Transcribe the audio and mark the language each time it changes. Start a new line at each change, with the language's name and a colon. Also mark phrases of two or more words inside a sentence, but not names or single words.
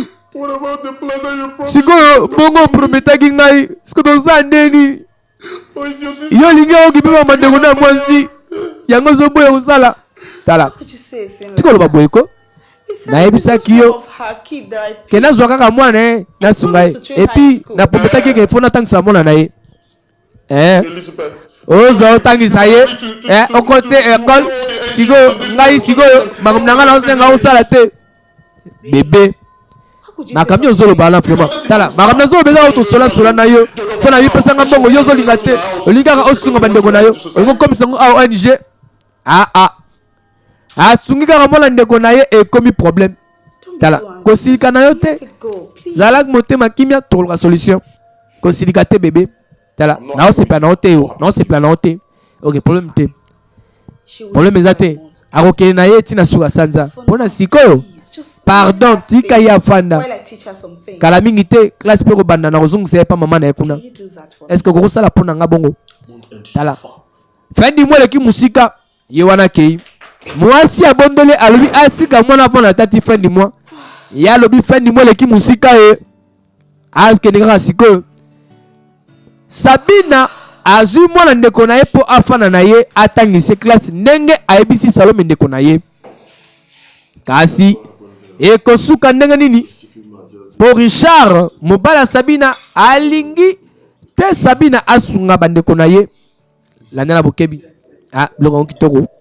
English: What about the plaza you promised?
Lingala: sikoyo bongo oprometaki ngai siko toza ndeni
English: Or is your sister?
Lingala: yo olingi okipema mandeko na mwasi yango ozoboya kosala tala
English: How could you say a thing like
Lingala: tikoloba
English: that?
Lingala: boye ko
English: Besides,
Lingala: nayebisaki
English: it's
Lingala: yo
English: of her kid that I picked.
Lingala: ke nazwa kaka mwana ye nasunga ye epuis naprometaki ke fo natangisa mwana na ye Elizabeth. ozwa otangisa ye okoti ekole sikoyo ngai sikoyo makambo na ngai naosenga osala te bebe
English: How could you say
Lingala: makambo
English: something
Lingala: ozoloba wana vraiment tala makambo nazoloba eza oyo tosolasola na yo so na yo epesanga mbongo yo ozolinga te olingi kaka osunga bandeko na yo olingi okomisa yango awa ONG asungi kaka mwana ndeko na ye ekomi problème tala kosilika na yo te
English: Let it go, please.
Lingala: zalaki motema kimia tokoluka solution kosilika te bebe tala naosepela na yo te yo naosepela na yo te ok problème te
English: She will
Lingala: problème
English: do
Lingala: eza
English: what I
Lingala: te
English: want.
Lingala: akokende na ye ntina suka sanza mpo na sikoyo
English: Please, just
Lingala: pardon
English: let her
Lingala: tika
English: stay
Lingala: ye afanda
English: while I teach her some things.
Lingala: kala mingi te classe mpe kobanda na kozongisa ye pa mama na ye kuna
English: Can you do that for me?
French: est ce que
Lingala: okokosala mpo na nga bongo
English: Won't end this
Lingala: tala
English: far.
French: fin du mois
Lingala: eleki mosika ye wana akei mwasi abondoli alobi atika mwana mpo na tati
French: fin du mois
Lingala: ye alobi
French: fin du mois
Lingala: eleki mosika ye akende kaka sikoyo sabina azwi mwana ndeko na ye mpo afana na ye atangisa klase ndenge ayebisi salome ndeko na ye kasi ekosuka ndenge nini mpo richard mobali ya sabina alingi te sabina asunga bandeko na ye landela bokebi biloko yango kitoko